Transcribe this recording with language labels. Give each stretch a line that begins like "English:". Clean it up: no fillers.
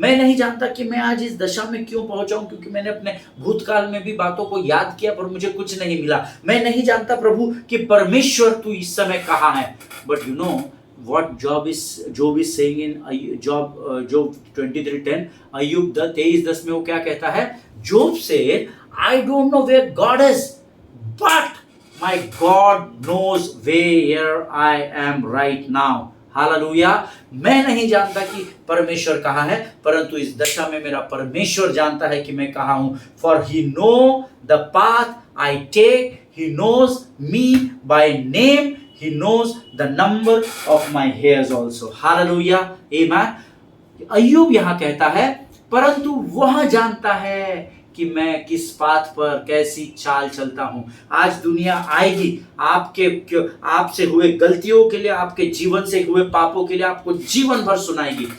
Hindi: मैं नहीं जानता कि मैं आज इस दशा में क्यों पहुंचा हूं, क्योंकि मैंने अपने भूतकाल में भी बातों को याद किया पर मुझे कुछ नहीं मिला। मैं नहीं जानता प्रभु कि परमेश्वर तू इस समय कहाँ है।
English: but you know what Job is saying in Job 23:10,
Hindi: अय्यूब 23:10 में वो क्या कहता है?
English: Job said, I don't know where God is, but my God knows where I am right now।
Hindi: Hallelujah. मैं नहीं जानता कि परमेश्वर कहाँ है, परंतु इस दशा में मेरा परमेश्वर जानता है कि मैं कहाँ हूँ।
English: For he know the path I take, he knows me by name, he knows the number of my hairs also।
Hindi: Hallelujah, आमीन। अय्यूब यहाँ कहता है, परंतु वह जानता है कि मैं किस पाथ पर कैसी चाल चलता हूं। आज दुनिया आएगी आपसे हुए गलतियों के लिए, आपके जीवन से हुए पापों के लिए आपको जीवन भर सुनाएगी।